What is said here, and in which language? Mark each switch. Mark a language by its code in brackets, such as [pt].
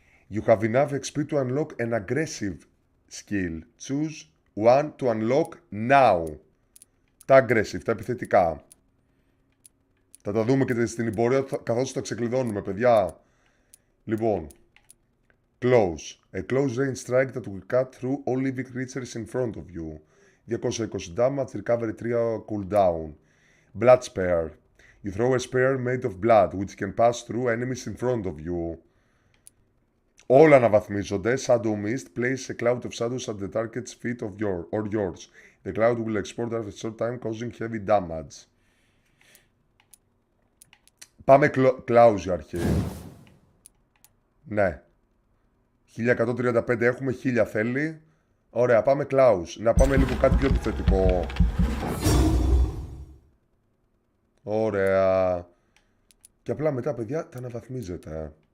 [en] You have enough XP to unlock an aggressive skill. Choose one to unlock now. [el] Τα aggressive, τα επιθετικά. Θα τα δούμε και στην εμπορία καθώς τα ξεκλειδώνουμε, παιδιά. Λοιπόν. Close. [en] A close range strike that will cut through all living creatures in front of you. 220 damage, recovery 3 cooldown. Blood spear. You throw a spear made of blood, which can pass through enemies in front of you. [el] Όλα αναβαθμίζονται. Shadow Mist. [en] Place a cloud of shadows at the target's feet of yours. The cloud will export after a short time, causing heavy damage. [el] Πάμε cloud για αρχή. Ναι. 1135 έχουμε, 1000 θέλει. Ωραία, πάμε cloud. Να πάμε λίγο κάτι πιο επιθετικό. Ωραία. Και απλά μετά, παιδιά, τα αναβαθμίζετε.